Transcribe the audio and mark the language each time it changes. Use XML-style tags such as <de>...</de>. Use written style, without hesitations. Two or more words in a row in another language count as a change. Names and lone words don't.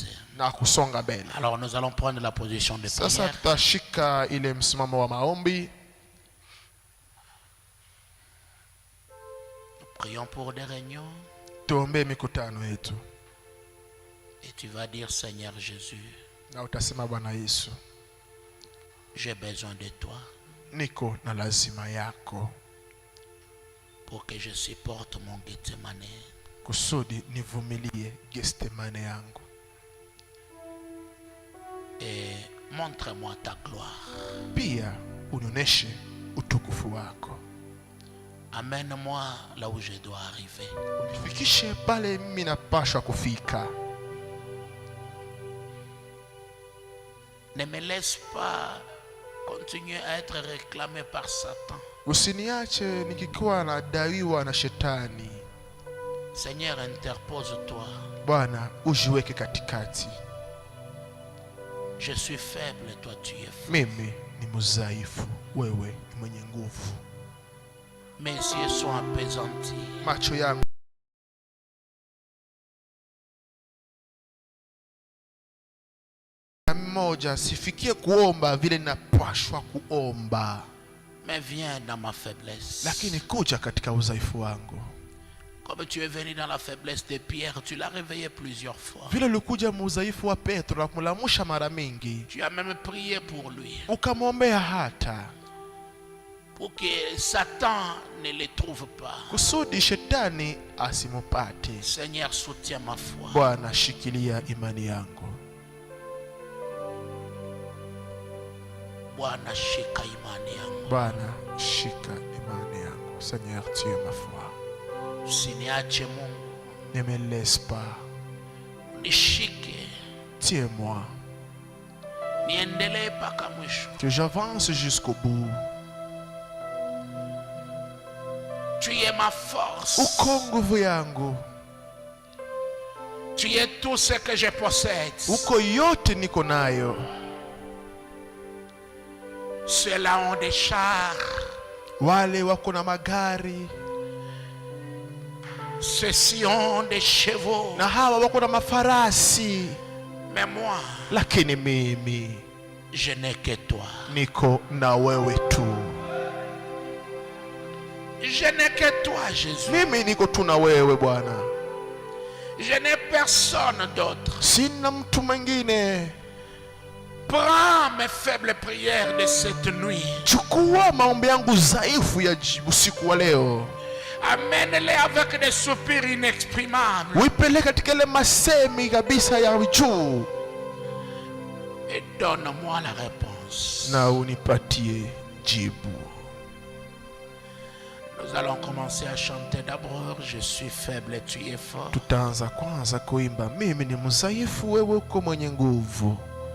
<fr>Alors nous allons prendre la position de prière. Prions pour des réunions. Et tu vas dire, Seigneur Jésus,</fr> <sw>Na utasema, Bwana Yesu,</sw> <fr>j'ai besoin de toi</fr> <sw>niko na lazima yako</sw> <fr>pour que je supporte mon Gethsemane.</fr> <sw>kusudi nivumilie Gethsemane yangu.</sw> <fr>Et montre-moi ta gloire.</fr> <sw>Pia unionyeshe utukufu wako.</sw> <fr>Amène-moi là où je dois arriver.</fr> <sw>Unifikishe pale mimi napaswa kufika.</sw> <fr>Ne me laisse pas continuer à être réclamé par Satan.</fr> <sw>Usiniache nikikuwa nadaiwa na shetani.</sw> <fr>Seigneur, interpose-toi.</fr> <sw>Bwana, ujiweke katikati.</sw> <fr>Je suis faible, toi tu es fort.</fr> <sw>Mimi ni mudhaifu, wewe ni mwenye nguvu.</sw> <fr>Mes yeux sont apaisantis.</fr> <sw>Macho yangu mmoja sifikie kuomba vile ninapaswa kuomba,</sw> <fr>Mais viens dans ma faiblesse.</fr> <sw>lakini kuja katika udhaifu wangu.</sw> <fr>Comme tu es venu dans la faiblesse de Pierre, tu l'as réveillé plusieurs fois.</fr> <sw>Vile ulikuja mudhaifu wa Petro na kumlamusha mara mingi,</sw> <fr>Tu as même prié pour lui,</fr> <sw>ukamwombea hata</sw> <fr>pour que Satan ne le trouve pas.</fr> <sw>kusudi shetani asimupate.</sw> <fr>Seigneur, soutiens ma foi.</fr> <sw>Bwana, shikilia imani yangu. Bwana, shika imani yangu. Bwana, shika imani yangu.</sw> <fr>Seigneur, tu es ma foi.</fr> <sw>Usiniache Mungu.</sw> <fr>Ne me laisse pas.</fr> <sw>Nishike.</sw> <fr>Tiens-moi.</fr> <sw>Niendelee mpaka mwisho.</sw> <fr>Que j'avance jusqu'au bout. Tu es ma force.</fr> <sw>Uko nguvu yangu.</sw> <fr>Tu es tout ce que je possède.</fr> <sw>Uko yote niko nayo.</sw> <fr>Ceux-là ont des chars.</fr> <sw>Wale wako na magari.</sw> <fr>Ceux-ci ont des chevaux.</fr> <sw>Na hawa wako na mafarasi.</sw> <fr>Mais moi,</fr> <sw>Lakini mimi</sw> <fr>je n'ai que toi.</fr> <sw>niko na wewe tu.</sw> <fr>Je n'ai que toi, Jésus.</fr> <sw>Mimi niko tu na wewe Bwana.</sw> <fr>Je n'ai personne d'autre.</fr> <sw>Sina mtu mwingine.</sw> <fr>Prends mes faibles prières de cette nuit.</fr> <sw>Chukua maombi yangu dhaifu ya usiku wa leo.</sw> <fr>Amène-les avec des soupirs inexprimables.</fr> <sw>Uipeleke katika ile masemi kabisa ya juu.</sw> <fr>Et donne-moi la réponse.</fr> <sw>Na unipatie jibu.</sw> <fr>Nous allons commencer à chanter d'abord. Je suis faible et tu es fort.</fr> <sw>Tutaanza kwanza kuimba, mimi ni mdhaifu, wewe uko mwenye nguvu.</sw>